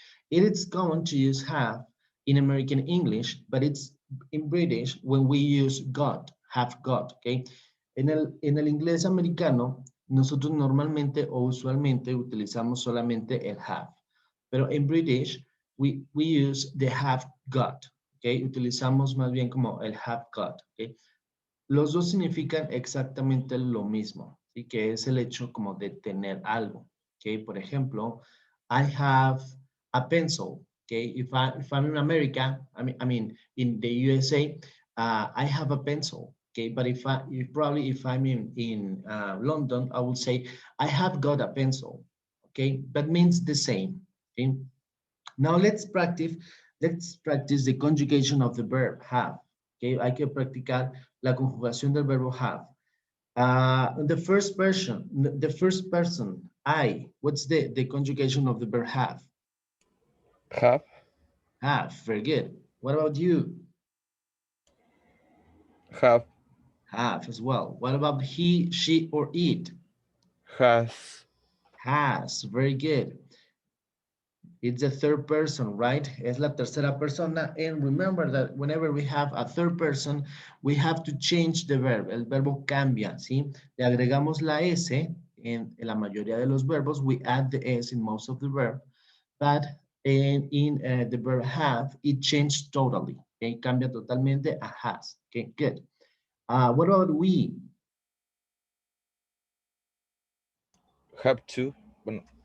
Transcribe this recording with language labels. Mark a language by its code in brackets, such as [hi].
[en] It is common to use have in American English, but it's in British when we use got, have got, okay? [es] En el inglés americano, nosotros normalmente o usualmente utilizamos solamente el have, pero en British [en] we use the have got, okay? [es] Utilizamos más bien como el have got, okay? Los dos significan exactamente lo mismo, ¿sí? Que es el hecho como de tener algo, ¿ok? Por ejemplo, [en] I have a pencil, [es] ¿ok? [en] If I'm in America, I mean in the USA, I have a pencil, ¿ok? But if I'm in London, I will say I have got a pencil, ¿ok? That means the same, ¿ok? Now let's practice the conjugation of the verb have. [es] Okay, hay que practicar la conjugación del verbo have. [en] The first person, I. What's the conjugation of the verb have? Have. Have, very good. What about you? Have. Have as well. What about he, she, or it? Has. Has, very good. It's the third person, right? [es] Es la tercera persona. [en] And remember that whenever we have a third person, we have to change the verb. [es] El verbo cambia, ¿sí? Le agregamos la S en la mayoría de los verbos. [en] We add the S in most of the verb. But in the verb have, it changed totally. Okay? [es] Cambia totalmente a has. [en] Okay, good. What about we? Have to. Bueno,